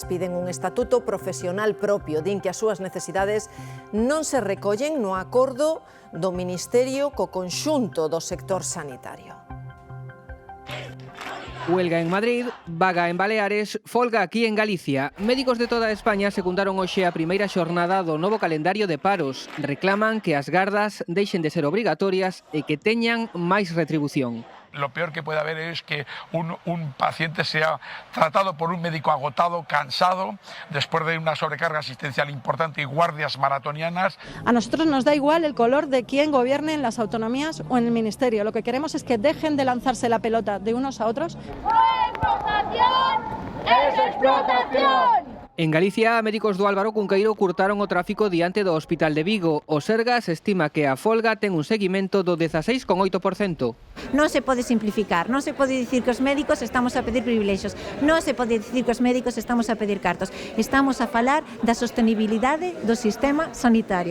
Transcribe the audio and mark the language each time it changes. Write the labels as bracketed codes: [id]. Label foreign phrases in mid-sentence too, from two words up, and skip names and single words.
[gl] Piden un estatuto profesional propio, din que as súas necesidades non se recollen no acordo do Ministerio co conxunto do sector sanitario. Huelga en Madrid, vaga en Baleares, folga aquí en Galicia. Médicos de toda España secundaron hoxe a primeira xornada do novo calendario de paros. Reclaman que as gardas deixen de ser obrigatorias e que teñan máis retribución. [es] Lo peor que puede haber es que un paciente sea tratado por un médico agotado, cansado, después de una sobrecarga asistencial importante y guardias maratonianas. A nosotros nos da igual el color de quién gobierne en las autonomías o en el ministerio. Lo que queremos es que dejen de lanzarse la pelota de unos a otros. ¡Explotación! ¡Es explotación! [gl] En Galicia, médicos do Álvaro Cunqueiro curtaron o tráfico diante do Hospital de Vigo. O Sergas estima que a folga ten un seguimento do 16,8%. Non se pode simplificar, non se pode dicir que os médicos estamos a pedir privilexios, non se pode dicir que os médicos estamos a pedir cartos. Estamos a falar da sostenibilidade do sistema sanitario.